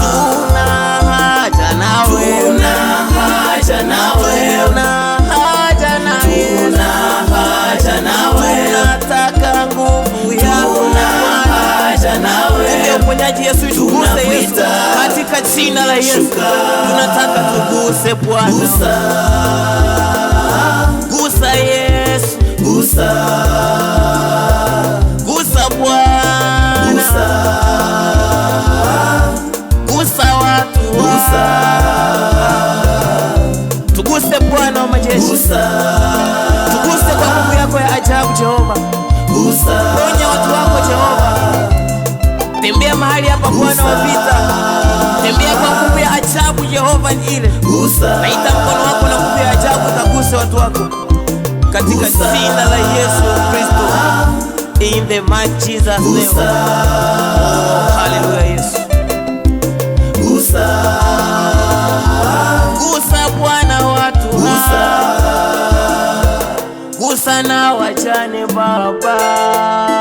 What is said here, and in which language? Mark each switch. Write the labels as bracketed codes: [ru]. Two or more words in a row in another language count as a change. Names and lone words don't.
[sw] Tuna haja na wewe, tuna haja na wewe, tuna haja na wewe, tuna haja na wewe, tunataka nguvu yako na wewe, uponyaji Yesu, tuguse Yesu, katika jina la Yesu tunataka tuguse Bwana, gusa, gusa Yesu, gusa, gusa Bwana, gusa, gusa watu, gusa, tuguse Bwana wa majeshi, gusa, tuguse kwa nguvu yako ya ajabu Jehova, gusa, ponya watu wako Jehova. Tembea mahali hapa Bwana wa vita, tembea kwa nguvu ya ajabu Jehova ile. Naita mkono wako na nguvu ya ajabu utaguse watu wako katika jina la Yesu Kristo, [en] in the mighty Jesus name. [sw] Oh, haleluya Yesu. Gusa, gusa Bwana watu, gusa, gusa na wajane Baba.